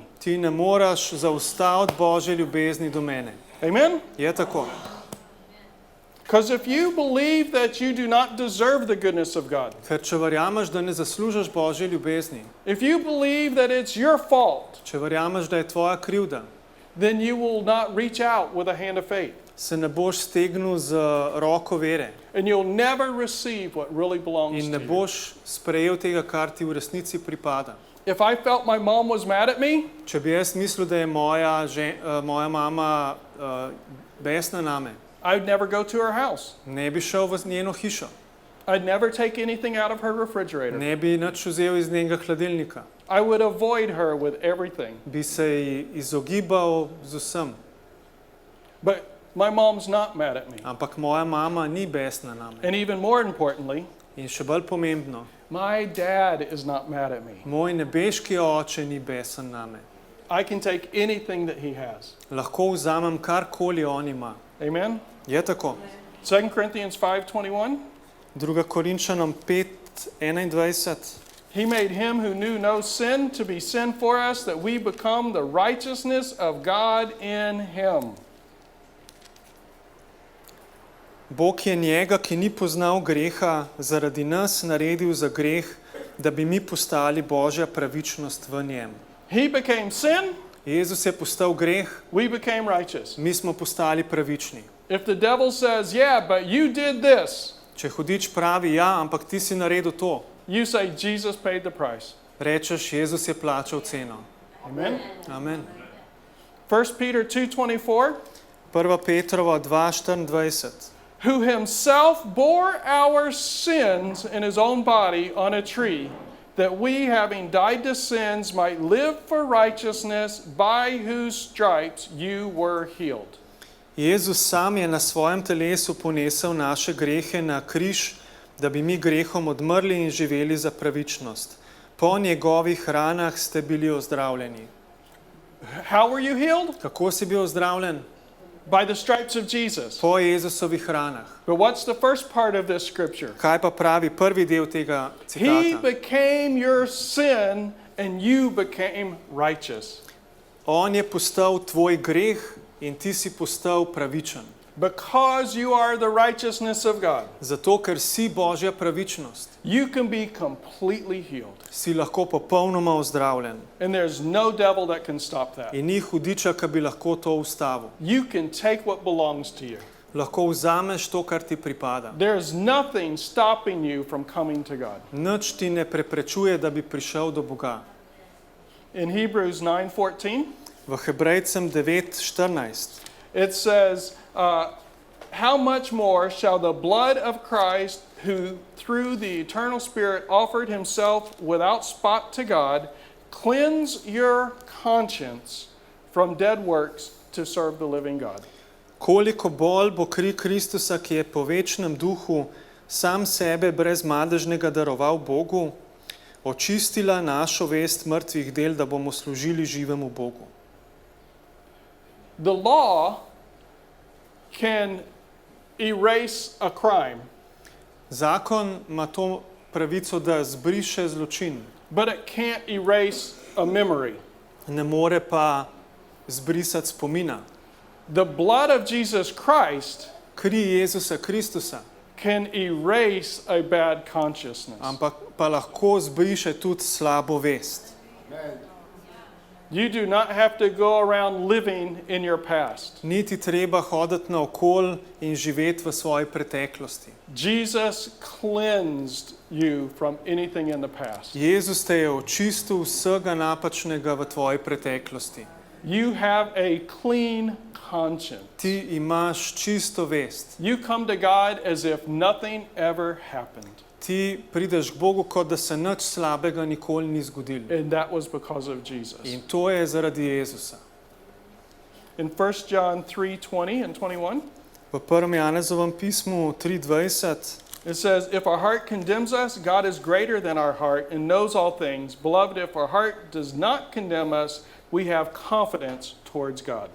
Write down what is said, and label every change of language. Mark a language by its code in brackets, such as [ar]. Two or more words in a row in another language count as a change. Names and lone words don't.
[sl] Ti ne moraš zaustaviti Božje ljubezni do mene. Amen? Je tako. [en] Because if you believe that you do not deserve the goodness of God, [sl] Ker če verjameš, da ne zaslužiš Božje ljubezni, [en] if you believe that it's your fault, [sl] če verjameš, da je tvoja krivda, [en] then you will not reach out with a hand of faith. [sl] se ne boš stegnil z roko vere [en] And you'll never receive what really belongs [sl] in [en] to [sl] ne [en] you. [sl] boš sprejel tega, kar ti v resnici pripada. [en] If I felt my mom was mad at me, [sl] Če bi jaz mislil, da je moja mama besna name, [en] I'd never go to her house. [sl] ne bi šel v njeno hišo, [en] I'd never take anything out of her refrigerator. [sl] ne bi nič vzel iz njenega hladilnika, [en] I would avoid her with everything. [sl] bi se ji izogibal z vsem. [en] But my mom's not mad at me. [sl] Ampak moja mama ni besna name. [en] And even more importantly, [sl] In še bolj pomembno, [en] my dad is not mad at me. [sl] moj nebeški oče ni besen name. [en] I can take anything that he has. [sl] Lahko vzamem karkoli on ima. Amen? Je tako. [en] 2 Corinthians 5:21. [sl] 2. Korinčanom 5:21. [en] He made him who knew no sin to be sin for us, that we become the righteousness of God in him. [sl] Bog je njega, ki ni poznal greha, zaradi nas naredil za greh, da bi mi postali Božja pravičnost v njem. [en] He became sin, [sl] Jezus je postal greh, [en] we became righteous. [sl] mi smo postali pravični. [en] If the devil says, yeah, but you did this, [sl] Če hudič pravi, ja, ampak ti si naredil to, [en] you say Jesus paid the price. [sl] rečeš, Jezus je plačal ceno. Amen? Amen. [en] 1 Peter 2:24, [sl] 1. Petrova 2:24. [en] who himself bore our sins in his own body on a tree, that we, having died to sins, might live for righteousness, by whose stripes you were healed. [sl] Jezus sam je na svojem telesu ponesel naše grehe na križ, da bi mi grehom odmrli in živeli za pravičnost. Po njegovih ranah ste bili ozdravljeni. [en] How were you healed? [sl] Kako si bil ozdravljen? [en] By the stripes of Jesus. [sl] Po Jezusovih ranah. [en] But what's the first part of this scripture? [sl] Kaj pa pravi prvi del tega [en] He [sl] citata? [en] became your sin and you became righteous. [sl] On je postal tvoj greh in ti si postal pravičen. [en] Because you are the righteousness of God, [sl] Zato, ker si Božja pravičnost, [en] you can be completely healed. [sl] si lahko popolnoma ozdravljen. [en] And there's no devil that can stop that. [sl] In ni hudiča, ki bi lahko to ustavil. [en] You can take what belongs to you. [sl] Lahko vzameš to, kar ti pripada. [en] There's nothing stopping you from coming to God. [sl] Nič ti ne preprečuje, da bi prišel do Boga. [en] In Hebrews 9:14, [sl] V Hebrejcem 9:14 [en] it says, how much more shall the blood of Christ, who through the eternal Spirit offered himself without spot to God, cleanse your conscience from dead works to serve the living God. [sl] Koliko bolj bo kri Kristusa, ki je po večnem duhu sam sebe brez madežnega daroval Bogu, očistila našo vest mrtvih del, da bomo služili živemu Bogu. [en] The law can erase a crime, [sl] Zakon ima to pravico, da zbriše zločin, [en] but it can't erase a memory. [sl] ne more pa zbrisati spomina. [en] The blood of Jesus Christ [sl] Kri Jezusa Kristusa, [en] can erase a bad consciousness. [sl] ampak pa lahko zbriše tudi slabo vest. [en] You do not have to go around living in your past. [sl] Niti treba hoditi naokol in živeti v svoji preteklosti. [en] Jesus cleansed you from anything in the past. [sl] Jezus te je očistil vsega napačnega v tvoji preteklosti. [en] You have a clean conscience. [sl] Ti imaš čisto vest. [en] You come to God as if nothing ever happened. [sl] ti prideš k Bogu, kot da se nič slabega nikoli ni zgodilo. [en] And that was because of Jesus. [sl] In to je zaradi Jezusa. [en] In 1 John 3:20 and 21, [sl] V 1. Janezovem pismu 3:20 [en] it says, if our heart condemns us, God is greater than our heart and knows all things. Beloved, if our heart does not condemn us, we have confidence towards God.